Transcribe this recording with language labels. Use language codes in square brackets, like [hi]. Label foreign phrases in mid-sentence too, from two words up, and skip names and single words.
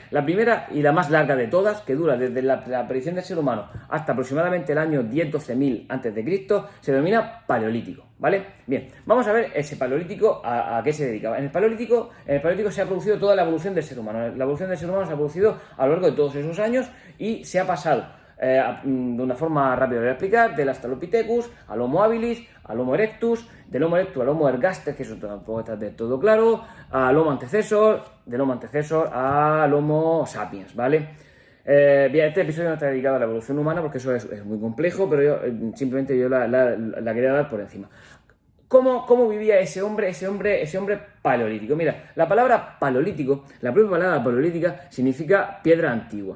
[es] La primera y la más larga de todas, que dura desde la aparición del ser humano hasta aproximadamente el año 10-12.000 a.C., se denomina Paleolítico, ¿vale? Bien, vamos a ver ese Paleolítico a qué se dedicaba. En el Paleolítico se ha producido toda la evolución del ser humano. La evolución del ser humano se ha producido a lo largo de todos esos años y se ha pasado de una forma rápida de explicar, del Australopithecus al Homo habilis, al Homo erectus, del Homo erectus al Homo ergaster, que eso tampoco está del todo claro, al Homo antecesor, del Homo antecesor al Homo sapiens, ¿vale? Bien, este episodio no está dedicado a la evolución humana porque eso es muy complejo, pero yo simplemente la quería dar por encima. ¿Cómo vivía ese hombre paleolítico? Mira, la palabra paleolítico, la propia palabra paleolítica significa piedra antigua.